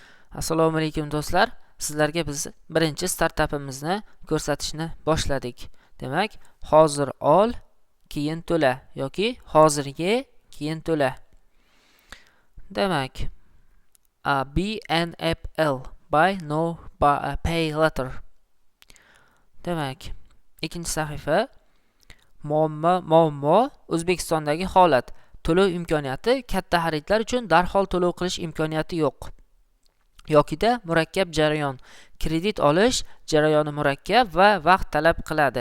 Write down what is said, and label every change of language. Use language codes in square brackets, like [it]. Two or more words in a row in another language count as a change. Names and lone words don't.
[uz] Assalomu alaykum do'stlar. Sizlarga biz birinchi startapimizni ko'rsatishni boshladik. Demak, hozir ol, keyin to'la yoki hozirga keyin to'la. Demak, BNPL [en] buy no pay later. [uz] Demak, ikkinchi sahifa muammo O'zbekistondagi holat. To'lov imkoniyati katta xaridlar uchun darhol to'lov qilish imkoniyati yo'q. Yokida murakkab jarayon. Kredit olish jarayoni murakkab va vaqt talab qiladi.